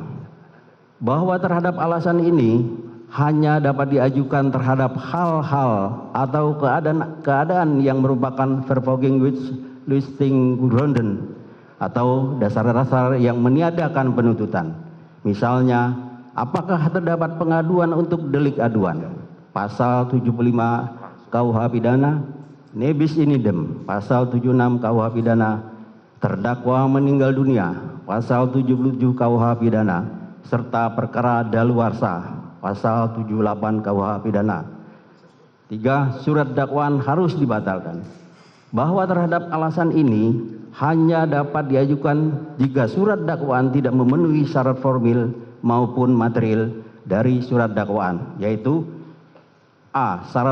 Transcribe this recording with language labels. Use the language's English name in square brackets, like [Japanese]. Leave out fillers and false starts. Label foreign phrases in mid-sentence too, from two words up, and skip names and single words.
[Indonesian] Bahwa terhadap alasan ini hanya dapat diajukan terhadap hal-hal atau keadaan yang merupakan [Dutch] vervolging listing gronden [Indonesian] atau dasar-dasar yang meniadakan penuntutan. Misalnya, apakah terdapat pengaduan untuk delik aduan? Pasal 75 KUH pidana, [Latin] nebis in idem, [Indonesian] pasal 76 KUH pidana, terdakwa meninggal dunia, pasal 77 KUH pidana, serta perkara daluarsa, pasal 78 KUH pidana. 3. Surat dakwaan harus dibatalkan. Bahwa terhadap alasan ini hanya dapat diajukan jika surat dakwaan tidak memenuhi syarat formil maupun material dari surat dakwaan, yaitu A.